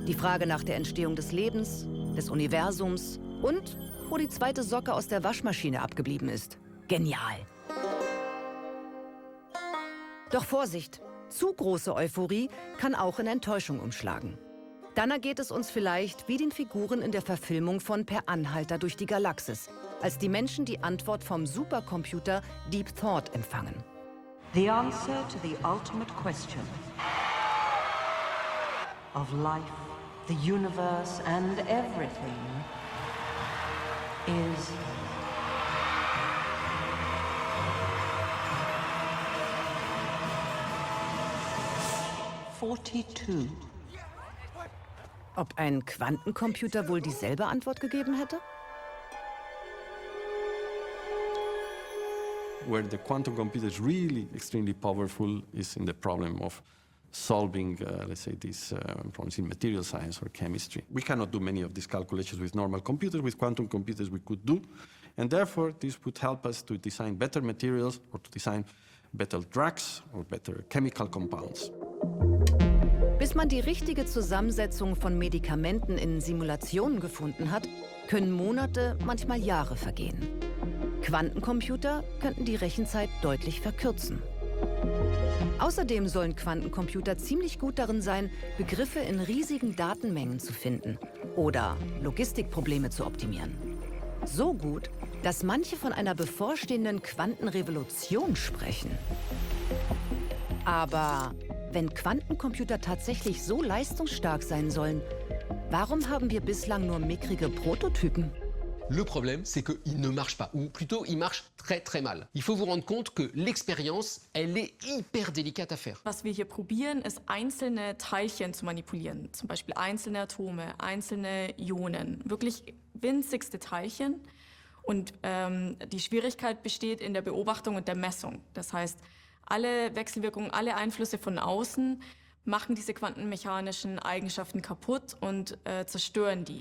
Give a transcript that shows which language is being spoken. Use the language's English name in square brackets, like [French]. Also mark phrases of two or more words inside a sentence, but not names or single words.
[German] Die Frage nach der Entstehung des Lebens, des Universums und wo die zweite Socke aus der Waschmaschine abgeblieben ist. Genial! Doch Vorsicht! Zu große Euphorie kann auch in Enttäuschung umschlagen. Dann ergeht es uns vielleicht wie den Figuren in der Verfilmung von Per Anhalter durch die Galaxis, als die Menschen die Antwort vom Supercomputer Deep Thought empfangen. [English] The answer to the ultimate question of life, the universe and everything is 42. [German] Ob ein Quantencomputer wohl dieselbe Antwort gegeben hätte? [English] Where the quantum computer is really extremely powerful is in the problem of solving, let's say, these problems in material science or chemistry. We cannot do many of these calculations with normal computers. With quantum computers we could do, and therefore this would help us to design better materials or to design better drugs or better chemical compounds. [German] Bis man die richtige Zusammensetzung von Medikamenten in Simulationen gefunden hat, können Monate, manchmal Jahre vergehen. Quantencomputer könnten die Rechenzeit deutlich verkürzen. Außerdem sollen Quantencomputer ziemlich gut darin sein, Begriffe in riesigen Datenmengen zu finden oder Logistikprobleme zu optimieren. So gut, dass manche von einer bevorstehenden Quantenrevolution sprechen. Aber wenn Quantencomputer tatsächlich so leistungsstark sein sollen, warum haben wir bislang nur mickrige Prototypen? [French] Le problème, c'est qu'il ne marche pas, ou plutôt, il marche très très mal. Il faut vous rendre compte que l'expérience, elle est hyper délicate à faire. [German] Was wir hier probieren, ist einzelne Teilchen zu manipulieren, zum Beispiel einzelne Atome, einzelne Ionen, wirklich winzigste Teilchen. Und die Schwierigkeit besteht in der Beobachtung und der Messung. Das heißt, alle Wechselwirkungen, alle Einflüsse von außen machen diese quantenmechanischen Eigenschaften kaputt und zerstören die.